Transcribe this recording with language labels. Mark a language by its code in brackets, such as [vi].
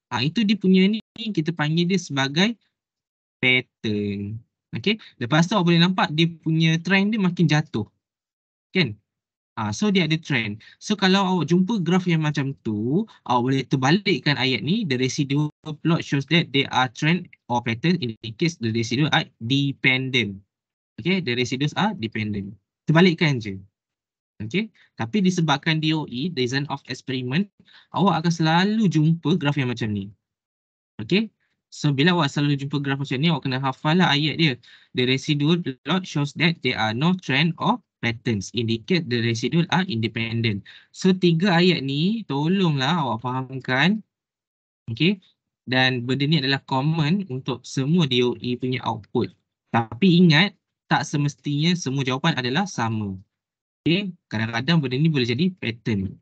[ms] Itu dia punya ni, kita panggil dia sebagai pattern. Okay. Lepas tu awak boleh nampak dia punya trend dia makin jatuh. Kan? So dia ada trend. So kalau awak jumpa graf yang macam tu, awak boleh terbalikkan ayat ni. [en] The residual plot shows that there are trend or pattern indicates the residual are dependent. Okay, the residuals are dependent. [ms] Terbalikkan je. Okay. Tapi disebabkan DOE, design of experiment, awak akan selalu jumpa graf yang macam ni. Okay. So bila awak selalu jumpa graf macam ni, awak kena hafal lah ayat dia. [en] The residual plot shows that there are no trend or patterns indicate the residual are independent. [ms] So 3 ayat ni tolonglah awak fahamkan. Okay. Dan benda ni adalah common untuk semua DOE punya output. Tapi ingat, tak semestinya semua jawapan adalah sama. Okay. Kadang-kadang benda ni boleh jadi pattern.